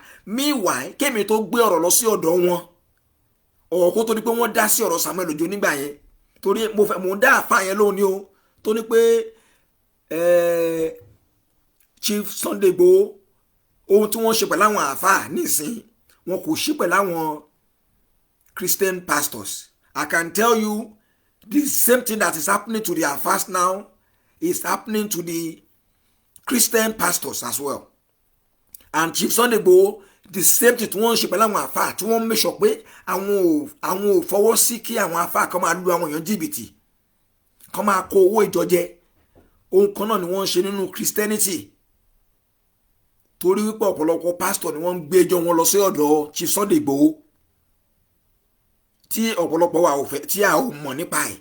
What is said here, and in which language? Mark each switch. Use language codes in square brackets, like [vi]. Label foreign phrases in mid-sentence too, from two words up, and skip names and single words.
[yo] Meanwhile kémi tó gbé ọ̀rọ̀ lọ sí ọ̀dọ̀ wọn ọ̀rọ̀ kó tó ní pé wọ́n dá sí ọ̀rọ̀ Samuel Ojo nígbà yẹn, torí mo ń dá àfáà yẹn lóhùn ní o tó ní pé Chief Sunday Igboho ohun tí wọ́n ṣe pẹ̀lú àwọn àfáà nísìn wọn kò ṣe pẹ̀lú àwọn [en] Christian pastors. I can tell you the same thing that is happening to the Afars now is happening to the Christian pastors as well. And Chief Sunday Igboho, the same thing [yo] tí wọ́n ṣe pẹ̀lú àwọn àfáà tí wọ́n [en] make sure [yo] pé àwọn ò fọwọ́ sí kí àwọn àfáà kan máa lu àwọn èèyàn jìbìtì kan máa kó owó ìjọ jẹ. Ohun kan náà ni wọ́n ń ṣe nínú Christianity, torí wípé ọ̀pọ̀lọpọ̀ pastor ni wọ́n ń gbé ẹjọ́ wọn lọ sí ọ̀dọ̀ Chief Sunday Igboho tí ọ̀pọ̀lọpọ̀ wa ò fẹ́ tí a ò mọ̀ nípa ẹ̀.